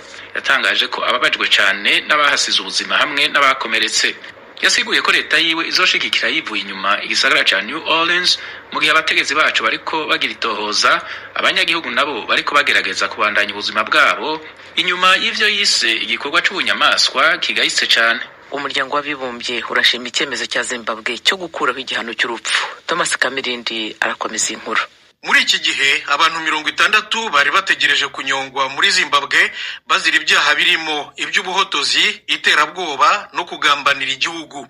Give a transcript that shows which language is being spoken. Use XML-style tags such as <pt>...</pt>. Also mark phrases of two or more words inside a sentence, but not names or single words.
<rw>Yatangaje ko ababajwe cyane n'abahasize ubuzima hamwe n'abakomeretse.</rw> <rn>Yasiguye ko leta yiwe izoshigikira yivuye inyuma igisagara ca New Orleans mu gihe abategetsi bacu bariko bagira itohoza, abanyagihugu nabo bariko bagerageza kubandanya ubuzima bwabo inyuma y'ivyo yise igikorwa c'ubunyamaswa kigayitse cyane.</rn> <rw>Umuryango w'abibumbye urashima icyemezo cya Zimbabwe cyo gukuraho igihano cy'urupfu. Thomas Kamirindi arakomeza inkuru. Muri iki gihe abantu 60 bari bategereje kunyongwa muri Zimbabwe bazira ibyaha birimo iby'ubuhotozi, iterabwoba no kugambanira igihugu.</rw>